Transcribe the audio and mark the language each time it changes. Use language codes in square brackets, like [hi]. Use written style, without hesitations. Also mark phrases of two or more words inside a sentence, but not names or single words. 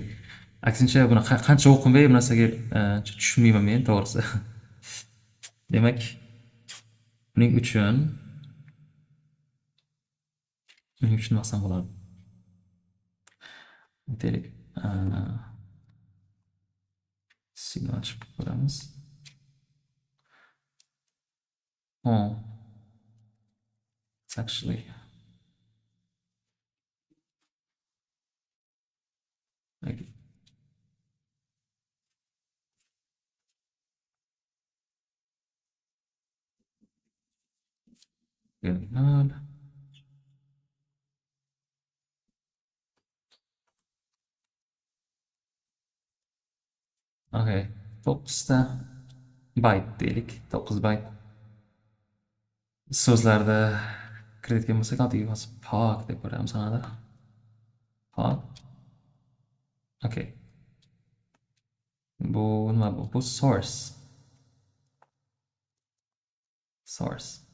[uz] Aksincha buni qancha o'qimay bu narsaga tushunmayman men, to'g'risi. Demak, buning uchun nima qilsam bo'ladi? Aytaylik, signal ochib ko'ramiz. [en] It's actually like good. [uz] Okay, 9 byte deylik, 9 byte. So'zlarda kirayotgan bo'lsak, oddiy yozib park deb ko'ramiz sanada. Park. Okay. Bu nima bu? Bu source. Source.